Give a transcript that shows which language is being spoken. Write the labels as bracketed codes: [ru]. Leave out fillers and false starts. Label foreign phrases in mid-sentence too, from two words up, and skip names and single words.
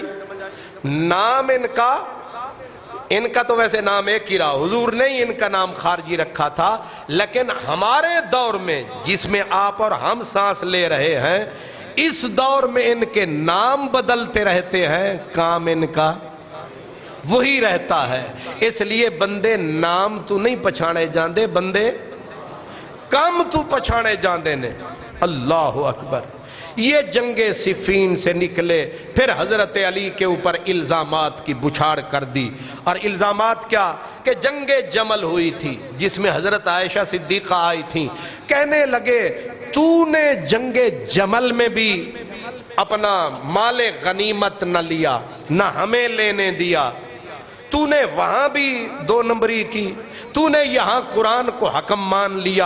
[ur] نام ان کا تو ویسے نام ایک ہی رہا، حضور نے ان کا نام خارجی رکھا تھا، لیکن ہمارے دور میں جس میں آپ اور ہم سانس لے رہے ہیں، اس دور میں ان کے نام بدلتے رہتے ہیں، کام ان کا وہی رہتا ہے۔ [pa] اس لیے بندے نام تو نہیں پچھانے جاندے، بندے کام تو پچھانے جاندے نے۔ [ar] اللہ اکبر۔ [ur] یہ جنگ صفین سے نکلے، پھر حضرت علی کے اوپر الزامات کی بچھاڑ کر دی۔ اور الزامات کیا کہ جنگ جمل ہوئی تھی جس میں حضرت عائشہ صدیقہ آئی تھیں، کہنے لگے تو نے جنگ جمل میں بھی اپنا مال غنیمت نہ لیا، نہ ہمیں لینے دیا، تو نے وہاں بھی 2 نمبری کی، تو نے یہاں قرآن کو حکم مان لیا۔